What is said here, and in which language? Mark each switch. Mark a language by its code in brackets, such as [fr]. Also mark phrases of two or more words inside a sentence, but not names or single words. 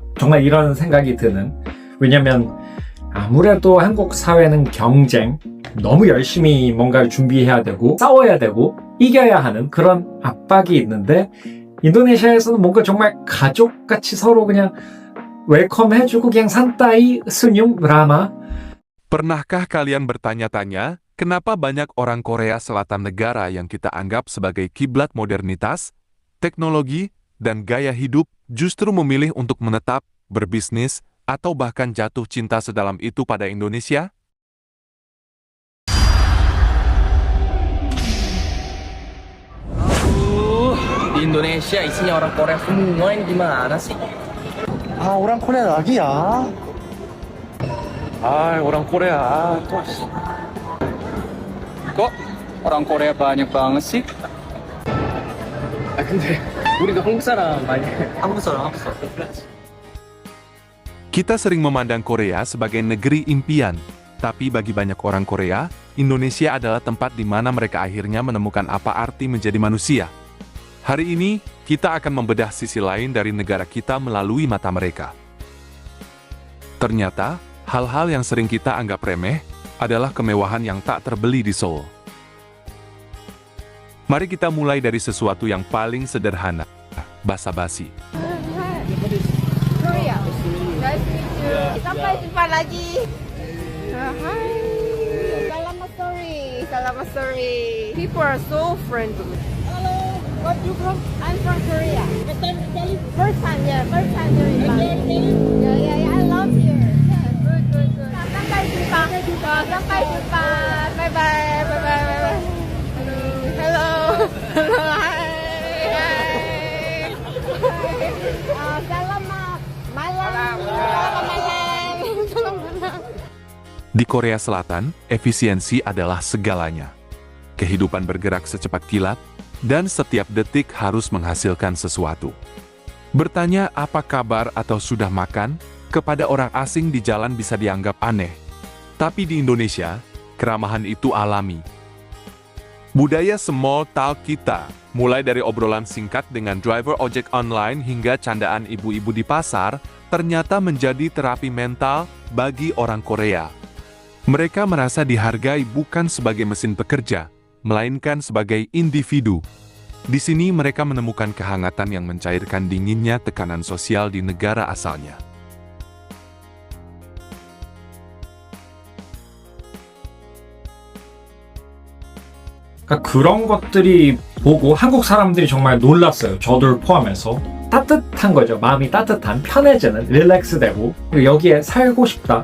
[ko] 정말 이런 생각이 드는. 왜냐면 아무래도 한국 사회는 경쟁, 너무 열심히 뭔가를 준비해야 되고 싸워야 되고 이겨야 하는 그런 압박이 있는데 인도네시아에서는 뭔가 정말 가족같이 서로 그냥 웰컴해주고 그냥 산타이, [id] senyum, ramah. Pernahkah kalian bertanya-tanya, kenapa banyak orang Korea Selatan negara yang kita anggap sebagai kiblat modernitas, teknologi, dan gaya hidup justru memilih untuk menetap, berbisnis, atau bahkan jatuh cinta sedalam itu pada Indonesia? Di Indonesia isinya orang Korea semua, ini gimana sih? 아, orang Korea lagi ya? 아, orang Korea. Kok orang Korea banyak banget sih? 아 근데 우리도 한국 사람 많이 한국 사람. Kita sering memandang Korea sebagai negeri impian, tapi bagi banyak orang Korea, Indonesia adalah tempat di mana mereka akhirnya menemukan apa arti menjadi manusia. Hari ini, kita akan membedah sisi lain dari negara kita melalui mata mereka. Ternyata, hal-hal yang sering kita anggap remeh adalah kemewahan yang tak terbeli di Seoul. Mari kita mulai dari sesuatu yang paling sederhana, basa-basi. Korea. [en] Nice to meet you. [id] Sampai jumpa lagi. Hai. Selamat sore. Selamat sore. [en] People are so friendly. Hello. What you from? I'm from Korea. First time, yeah. First time here in Bali. Yeah. I love here. Yeah, good. [id] Sampai jumpa. Sampai jumpa. [en] Bye. Hello. [id] Hi. Selamat malam. Di Korea Selatan, efisiensi adalah segalanya. Kehidupan bergerak secepat kilat, dan setiap detik harus menghasilkan sesuatu. Bertanya apa kabar atau sudah makan, kepada orang asing di jalan bisa dianggap aneh. Tapi di Indonesia, keramahan itu alami. Budaya [en] small talk [id] kita, mulai dari obrolan singkat dengan driver ojek online hingga candaan ibu-ibu di pasar, ternyata menjadi terapi mental bagi orang Korea. Mereka merasa dihargai bukan sebagai mesin pekerja, melainkan sebagai individu. Di sini mereka menemukan kehangatan yang mencairkan dinginnya tekanan sosial di negara asalnya. [ko] 그러니까 그런 것들이 보고 한국 사람들이 정말 놀랐어요. 저를 포함해서. 따뜻한 거죠. 마음이 따뜻한, 편해지는, 릴렉스되고 여기에 살고 싶다.